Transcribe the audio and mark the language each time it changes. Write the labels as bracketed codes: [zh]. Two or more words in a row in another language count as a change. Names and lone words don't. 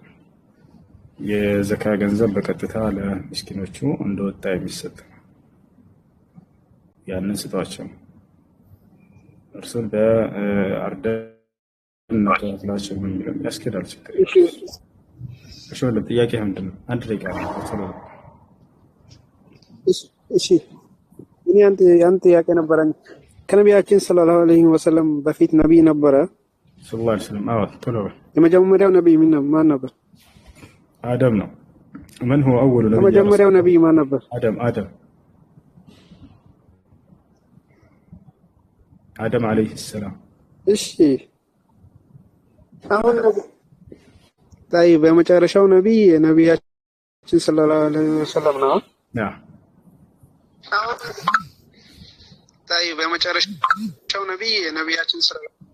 [am] የዘካ ገንዘብ በቀጥታ ለምስኪኖቹ እንደወጣ የሚሰጥ ነው። ያንን ስጧቸው። እርሱን በአርደን እናከፋፍላቸው የሚለው ያስኬዳል። ችግር እሺ ወንድም ጥያቄህ ምንድን ነው? አንድ ደቂቃ ነው። እሺ እኔ አንድ ጥያቄ ነበረኝ። ከነቢያችን [ar] صلى الله عليه وسلم [am] በፊት ነቢይ ነበረ? [ar] صلى الله عليه وسلم። [am] አዎ ቶሎ በል። የመጀመሪያው ነቢይ ማን ነበር? አደም ነው። [ar] من هو أول نبي؟ [am] የመጀመሪያው ነቢይ ማን ነበር? [ar] آدم عليه السلام። [am] እሺ አሁን طيب የመጨረሻው ነቢይ ነቢያችን [ar] صلى الله عليه وسلم [am] ነው? طيب የመጨረሻው ነቢይ ነቢያችን ሰለላሁ